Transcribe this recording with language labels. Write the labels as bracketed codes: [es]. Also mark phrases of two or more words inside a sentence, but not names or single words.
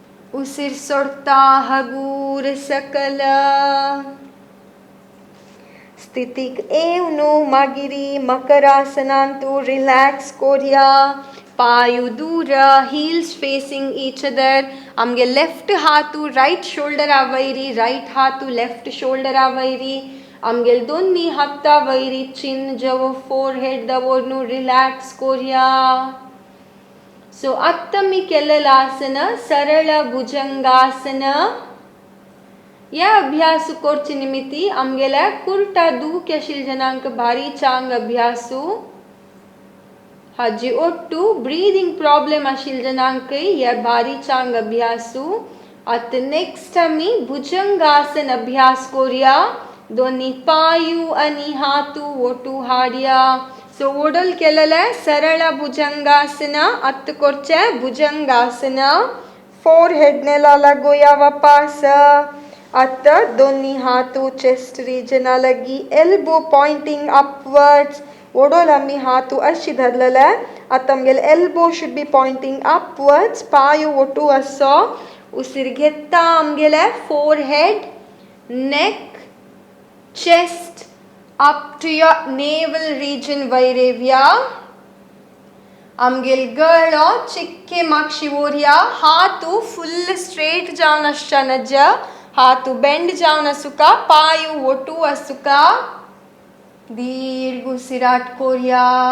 [kok] उसिर सोडता हगूर सकल स्थितीक येवनू मागिरी मकरासनांतू रिलॅक्स कोरया पायू दूर [en] heels facing each other [kok] आमगे लेफ्ट हातू [en] right shoulder [kok] आवैरी राइट हातू [en] left shoulder [kok] आवैरी आमगेल दोन्ही हाता वैरी चिन जवो फोरहेड दवोरनू रिलॅक्स कोरया सो आत्ता मी केलेलं आसन सरळ भुजंगासन या अभ्यास कोरचे निमित्ती आमगेल्या कुर्टा दूक आशिल जनांक भारी चांग अभ्यासू हाजी ओट्टू [en] breathing problem [kok] आशिल जनांक या भारी चांग अभ्यासू आता नेक्स्ट आमी भुजंगासन अभ्यास कोरया दोन्ही पायू आणि हातू ओटू हाडया सो ओडल केलेलं सरळ भुजंगासन आता कोरचे भुजंगासन फोरहेड नेला लागोया वापास आता दोन्ही हातू [en] chest region [kok] लगी [en] elbow pointing upwards [kok] ओडोल आम्ही हातू अशी धरलेला आता आमगेल [en] elbow should be pointing upwards [kok] पाय ओटू असो उसिर घेता आमगेले [en] forehead neck chest up to your navel region [kok] वैरेव्या आमगेल गळो चिक्के मागशी ओरया हातू [en] full straight [kok] जावन आसचा नज हातू बेंड जावन असुका पायू ओटू असुका दीर्घ उसिराट कोरया